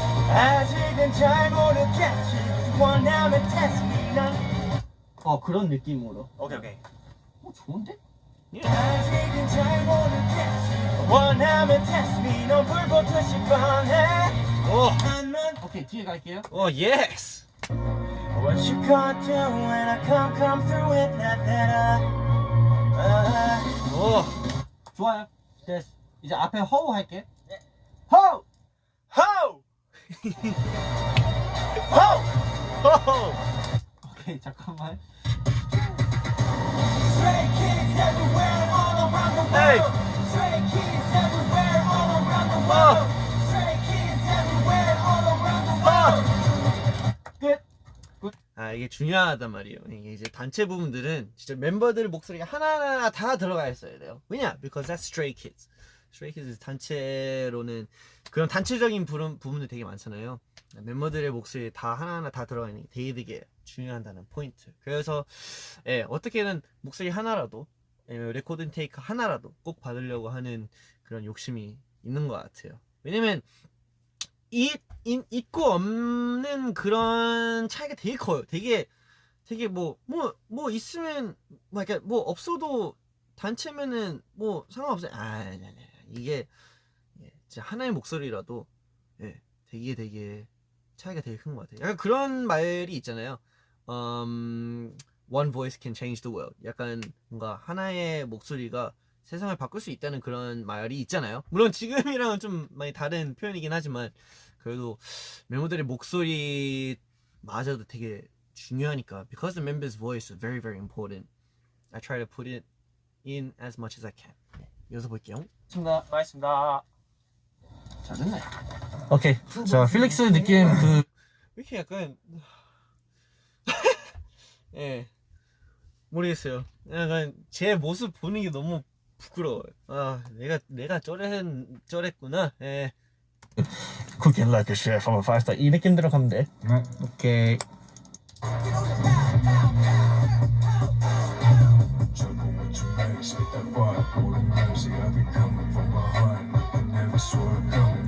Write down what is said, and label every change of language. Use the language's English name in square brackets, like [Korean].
[Korean] 아직은 잘 모르겠지 원하면 닿습니다 그런 느낌으로. 오케이. 좋은데? 아직은 잘 모르겠지 원하면 닿습니다 넌 불보듯이 뻔해 오케이 뒤에 갈게요. 예스. [English] What you gonna do when I come through with that [Korean] 좋아요. 됐어. 이제 앞에 허우 할게. Ho! Ho! Ho! 오케이 잠깐만. [English] Stray kids everywhere all around the world Stray kids everywhere all around the world Stray kids everywhere all around the world [Korean] 이게 중요하단 말이에요. 이게 이제 단체 부분들은 진짜 멤버들 목소리가 하나하나 다 들어가 있어야 돼요. 왜냐? [English] Because that's Stray Kids. [Korean] Stray Kids 단체로는 그런 단체적인 부분들 되게 많잖아요. 멤버들의 목소리 다 하나하나 다 들어가 있는 게 되게 중요하다는 포인트. 그래서 어떻게든 목소리 하나라도 레코딩 테이크 하나라도 꼭 받으려고 하는 그런 욕심이 있는 것 같아요. 왜냐면 있고 없는 그런 차이가 되게 커요. 되게 뭐 있으면 뭐 없어도 단체면은 뭐 상관없어요. 이게 진짜 하나의 목소리라도 되게 차이가 되게 큰 것 같아요. 약간 그런 말이 있잖아요. [English] One voice can change the world. [Korean] 약간 뭔가 하나의 목소리가 세상을 바꿀 수 있다는 그런 말이 있잖아요. 물론 지금이랑은 좀 많이 다른 표현이긴 하지만 그래도 멤버들의 목소리마저도 되게 중요하니까 [English] because the members' voice is very very important. I try to put it in as much as I can. [Korean] 이어서 볼게요. 고맙습니다. 자 됐네. 오케이. 자 필릭스 느낌 왜 이렇게 약간 모르겠어요. 약간 제 모습 보는 게 너무 부끄러워요. 내가 저랬구나. [English] Cooking like a chef from a 5-star. [Korean] 이 느낌 들어가면 돼. 네. 오케이. [English] Juggle with your legs, hit that vibe, golden mercy. I'll be coming from behind, I never saw it coming.